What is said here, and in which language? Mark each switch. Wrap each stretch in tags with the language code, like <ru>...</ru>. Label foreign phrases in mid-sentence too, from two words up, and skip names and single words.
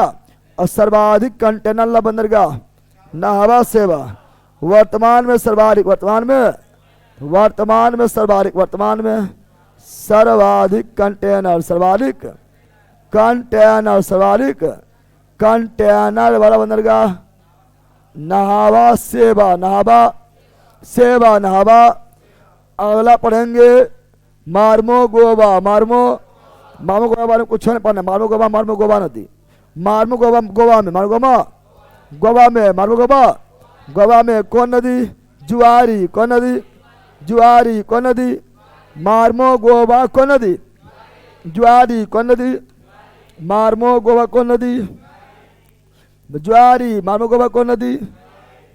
<hi>और सर्वाधिक कंटेनर बंदरगाह नहावा सेवा, वर्तमान में सर्वाधिक, वर्तमान में सर्वाधिक कंटेनर, सर्वाधिक कंटेनर, सर्वाधिक कंटेनर वाला बंदरगाह नहावा सेवा, नहावा सेवा, नहावा। अगला पढ़ेंगे मार्मो गोवा, मार्मो गोवा बारे में कुछ नहीं पढ़ना, मार्मो गोवा नदी, मार्मो गोवा, गोवा में, मार्मो गोवा में, मार्मो गोवा में कौन नदी? जुआरी, कौन नदी? जुआरी, कौन नदी? मार्मो गोवा कौन नदी? जुआरी, कौन नदी? मार्मो गोवा कौन नदी? जुआरी, मार्मो गोवा कौन नदी?</hi>